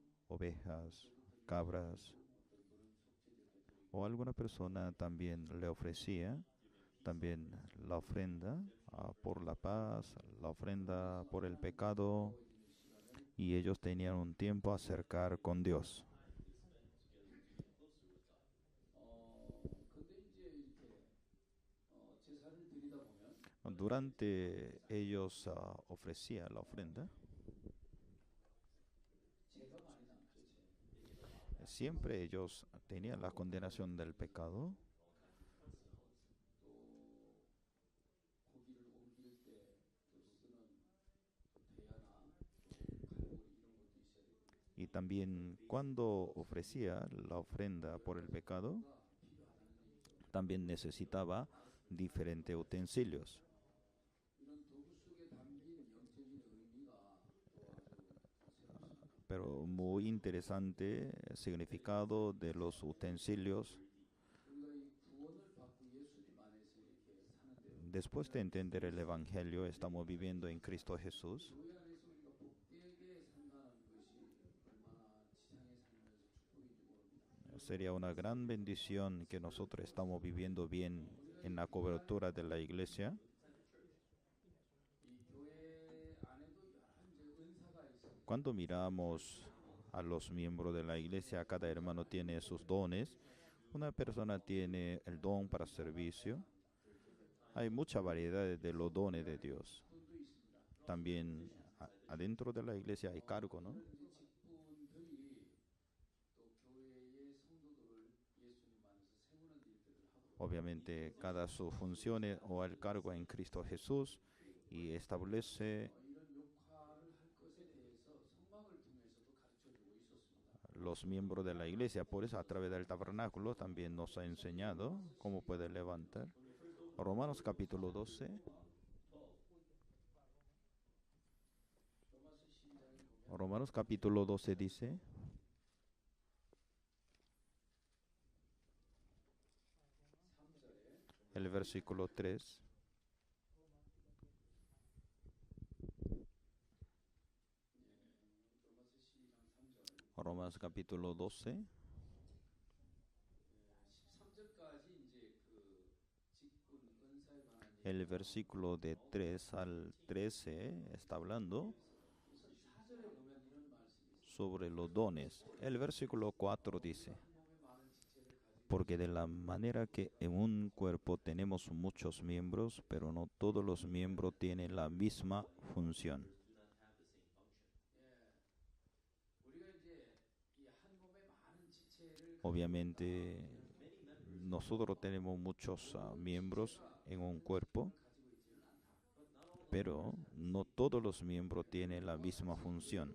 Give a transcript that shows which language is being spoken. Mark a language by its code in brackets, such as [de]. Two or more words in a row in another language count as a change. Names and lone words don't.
[es] ovejas, cabras, [ko] 어떤 분은 속죄제도 드리고 [es] o alguna persona también le ofrecía también la ofrenda por la paz, la ofrenda por el pecado, [ko] 가까워지는 시간을 [es] y ellos tenían un tiempo a acercar con Dios. [ko] 근데 이제 이렇게 제사를 드리다 보면 [es] Durante ellos ofrecían la ofrenda, [ko] 죄가 많이 남죠. [es] siempre ellos tenían la condenación del pecado, [ko] 또 고기를 옮길 때 또 쓰는 또 대야나 또 갈고리 이런 것도 있어야 되고 [es] y también cuando ofrecía la ofrenda por el pecado, [ko] 필요하다는 얘기죠. [es] también necesitaba diferentes utensilios. [ko] 이런 도구 속에 담긴 영적인 의미가 또 아주 새롭습니다. [es] Pero muy interesante el significado de los utensilios. [ko] 우리가 이 구원을 받고 예수님 안에서 이렇게 사는데요. [es] Después de entender el Evangelio, estamos viviendo en Cristo Jesús. [ko] 교회 안에서 우리가 복되게 산다는 것이 얼마나 지상에 살면서 축복인지 모릅니다. [es] Sería una gran bendición que nosotros estamos viviendo bien en la cobertura de la iglesia. [ko] 이 교회 안에도 여러 이제 은사가 있습니다. [es] Cuando miramos a los miembros de la iglesia, cada hermano tiene sus dones. Una persona tiene el don para servicio. Hay mucha variedad de los dones de Dios. [ko] 직분도 있습니다. [es] También adentro de la iglesia hay cargo, ¿no? [ko] 이런 이제 직분들이 또 교회의 성도들을 예수님 안에서 세우는 일들을 하도록 [es] Obviamente, cada su función o el cargo en Cristo Jesús y establece [ko] 이런 역할을 할 것에 대해서 성막을 통해서도 가르쳐주고 있었습니다. [es] los miembros de la iglesia. Por eso, a través del tabernáculo también nos ha enseñado cómo puede levantar. Romanos capítulo 12. [ko] 로마서 12장에 보면 [es] Romanos capítulo 12 dice, el versículo 3. [ko] 로마서 12장 3절 [es] Romanos capítulo 12. [ko] 13절까지 이제 그 직분 은사에 관한 [es] el versículo de 3 al 13 está hablando [ko] 우선 4절에 보면 이런 말씀이 있습니다. [es] sobre los dones. El versículo 4 dice, [ko] 한 몸에 많은 지체를 가지고 [es] porque de la manera que en un cuerpo tenemos muchos miembros, pero no todos los miembros tienen la misma función. [en] do not have the same function. [ko] 예, 우리가 이제 이 한 몸에 많은 지체를 [es] Obviamente, nosotros tenemos muchos miembros en un cuerpo, [ko] 가지고 있지는 않다. [es] pero no todos los miembros tienen la misma función.